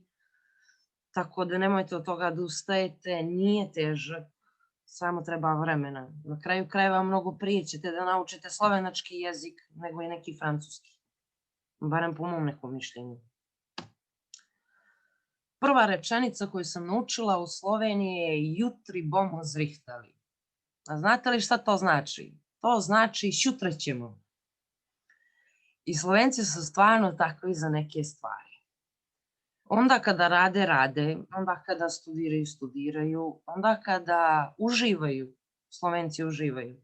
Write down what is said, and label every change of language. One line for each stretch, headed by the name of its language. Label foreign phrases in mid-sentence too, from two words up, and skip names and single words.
Serbian: Tako da nemojte od toga da ustajete, nije težak, samo treba vremena. Na kraju krajeva mnogo prije ćete da naučite slovenački jezik nego i neki francuski. Barem po mom nekom mišljenju. Prva rečenica koju sam naučila u Sloveniji je
Slovenian: jutri bomo zrihtali.
Serbian: A znate li šta to znači? To znači šutra ćemo. I Slovenci su stvarno takvi za neke stvari. Onda kada rade, rade. Onda kada studiraju, studiraju. Onda kada uživaju, Slovenci uživaju.